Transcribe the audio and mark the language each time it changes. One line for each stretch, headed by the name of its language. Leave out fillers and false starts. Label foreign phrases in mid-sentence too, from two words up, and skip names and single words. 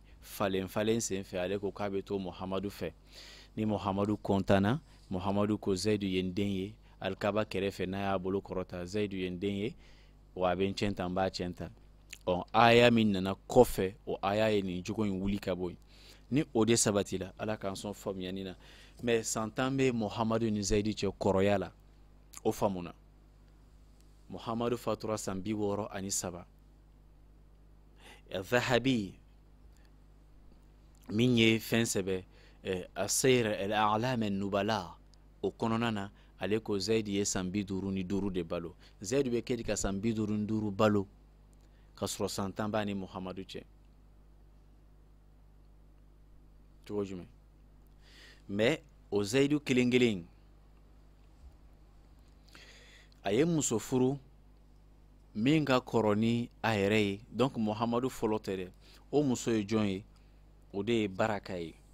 Bambara: falen sen fɛ ale ko k'a bɛ to Muhamadu fɛ ni Muhamadu kɔntanna Muhamadu ko Zayidu ye n den ye alikaba kɛrɛfɛ n'a y'a bolo kɔrɔta Zayidu ye n den ye wa a bɛ n cɛn ta n b'a cɛn ta aya min nana kɔfɛ o aya ye nin jogo in wuli ka bɔ yen ni o de sabatila ala k'an sɔn faamuyani na mais san 10 bɛ Muhamadu ni Zayidu cɛ kɔrɔya la o faamuna Muhamadu fatura san 63 Zahabi min ye fɛn sɛbɛ Asayr al-A'lam an-Nubala o kɔnɔna na ale ko Zayidu ye san 55 de balo Zayidu bɛ kɛ ka san 55 balo ka sɔrɔ san 10 b'a ni Muhamadu cɛ cogo jumɛn mais o Zayidu kelen a ye muso furu min ka kɔrɔ ni a yɛrɛ ye donc Muhamadu fɔlɔ tɛ dɛ o muso ye jɔn ye o de ye Baraka ye